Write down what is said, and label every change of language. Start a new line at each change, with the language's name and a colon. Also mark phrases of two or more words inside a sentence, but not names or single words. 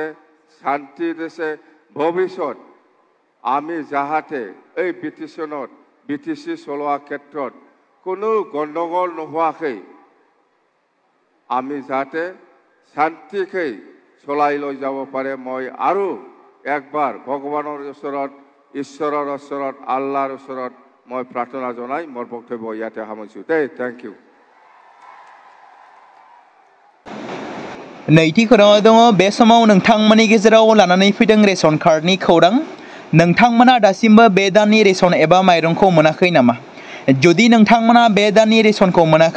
Assamese: শান্তি দিছে ভৱিষ্যত আমি যাহাতে এই BTC চলোৱা ক্ষেত্ৰত কোনো গণ্ডগোল নোহোৱাকৈ আমি যাতে শান্তিকৈ চলাই লৈ যাব পাৰে মই আৰু একবাৰ ভগৱানৰ ওচৰত ঈশ্বৰৰ ওচৰত আল্লাহৰ ওচৰত মই প্ৰাৰ্থনা জনাই মোৰ বক্তব্য ইয়াতে সামৰিছোঁ
English: thank you
Bodo: नैथि खौराङाव दङ बे समाव नोंथांमोननि गेजेराव लानानै फैदों रेशन कार्डनि खौरां नोंथांमोना दासिमबो बे दाननि रेशन एबा माइरंखौ मोनाखै नामा जुदि नोंथांमोना बे दाननि रेशनखौ मोनाखै